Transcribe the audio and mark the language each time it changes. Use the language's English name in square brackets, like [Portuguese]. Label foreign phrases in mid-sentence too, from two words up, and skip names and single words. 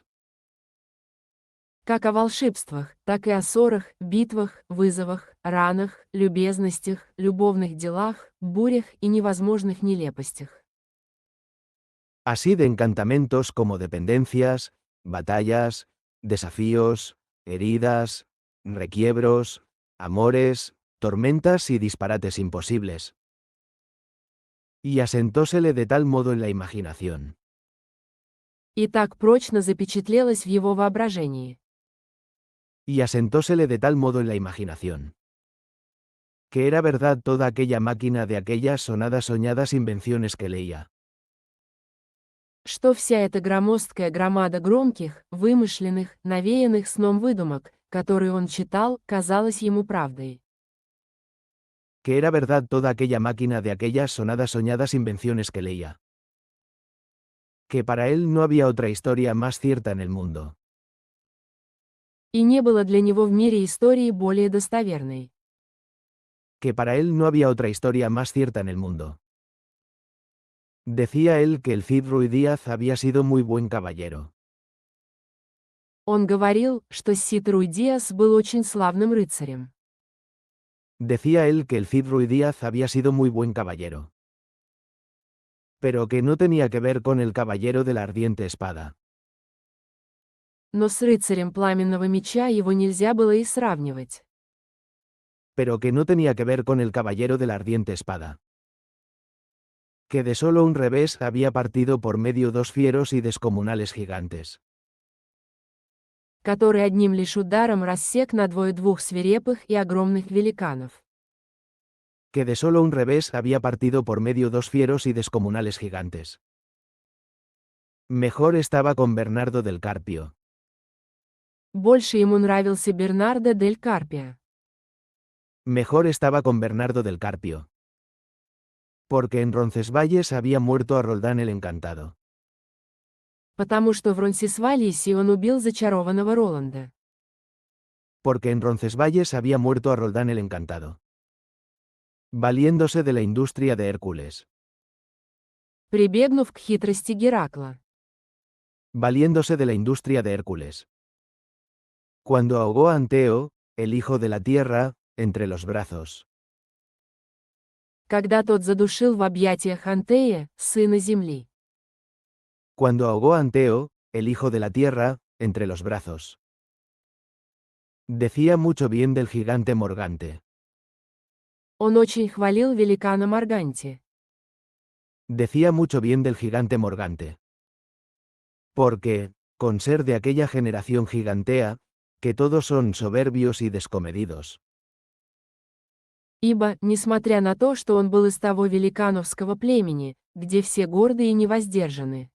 [Russian] Как о волшебствах, так и о ссорах, битвах, вызовах, ранах, любезностях, любовных делах, бурях и невозможных нелепостях. [Spanish] Así de encantamentos como dependencias, batallas, desafíos, heridas, requiebros, amores, tormentas y disparates imposibles. Y asentósele de tal modo en la imaginación. [Russian] И так прочно запечатлелось в его воображении. [Spanish] Y asentósele de tal modo en la imaginación. Que era verdad toda aquella máquina de aquellas sonadas soñadas invenciones que leía. [Russian] Что вся эта громоздкая громада громких, вымышленных, навеянных сном выдумок, которые он читал, казалась ему правдой. [Spanish] Que era verdad toda aquella máquina de aquellas sonadas soñadas invenciones que leía. Que para él no había otra historia más cierta en el mundo. [Russian] И не было для него в мире истории более достоверной. [Spanish] Que para él no había otra historia más cierta en el mundo. Decía él que el Cid Ruy Díaz había sido muy buen caballero. [Russian] Он говорил, что Сид Руй Диас был очень славным рыцарем. [Spanish] Decía él que el Cid Ruy Díaz había sido muy buen caballero. Pero que no tenía que ver con el caballero de la ardiente espada. [Russian] Но с рыцарем пламенного меча его нельзя было и сравнивать. [Spanish] Pero que no tenía que ver con el caballero de la ardiente espada. Que de solo un revés había partido por medio dos fieros y descomunales gigantes. [Russian] Который одним лишь ударом рассек надвое двух свирепых и огромных великанов. [Spanish] Que de solo un revés había partido por medio dos fieros y descomunales gigantes. Mejor estaba con Bernardo del Carpio. [Russian] Больше ему нравился Бернардо дель Карпио. [Spanish] Mejor estaba con Bernardo del Carpio. Porque en Roncesvalles había muerto a Roldán el Encantado. [Russian] Потому что в Ронсисвальесе он убил зачарованного Роланда. [Spanish] Porque en Roncesvalles había muerto a Roldán el Encantado. Valiéndose de la industria de Hércules. [Russian] Прибегнув к хитрости Геракла. [Spanish] Valiéndose de la industria de Hércules. Cuando ahogó a Anteo, el hijo de la tierra, entre los brazos. [Russian] Когда тот задушил в объятиях Антея, сына земли. [Spanish] Cuando ahogó a Anteo, el hijo de la tierra, entre los brazos. Decía mucho bien del gigante Morgante. [Russian] Он очень хвалил великана Марганте. [Spanish] Decía mucho bien del gigante Morgante. Porque, con ser de aquella generación gigantea, que todos son soberbios y descomedidos. [Russian] Ибо, несмотря на то, что он был из того великановского племени, где все горды и невоздержаны,